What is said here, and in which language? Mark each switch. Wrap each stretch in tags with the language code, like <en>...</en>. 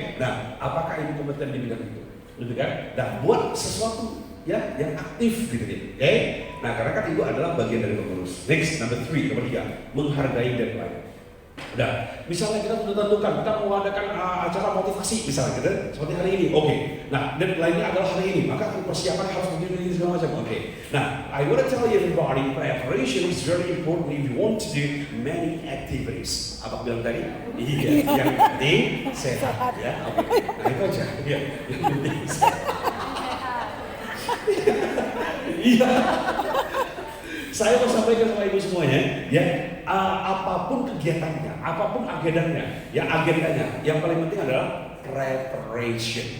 <id>Nah, apakah Ibu kompeten di bidang itu? Gitu kan? Nah, buat sesuatu ya yang aktif gitu ya. Oke. Nah, karena kan Ibu adalah bagian dari pengurus.</id> <en>Next, number 3,</en> <id>nomor 3, menghargai deadline. Nah, misalnya kita sudah tentukan, kita mau adakan acara motivasi misalnya gitu, seperti hari ini. Oke. Nah, deadline-nya adalah hari ini, maka persiapannya harus begini segala macam. Oke.</id> <en>Nah, I want to tell you everybody, preparation is very important if you want to do many activities.</en> <id>Apa bilang tadi? Iya, yang penting sehat ya. Oke. Nah, itu aja. Iya, yang penting sehat. Iya. Saya mau sampaikan sama Ibu semuanya, ya, apapun kegiatannya, apapun agendanya, yang paling penting adalah preparation.</id>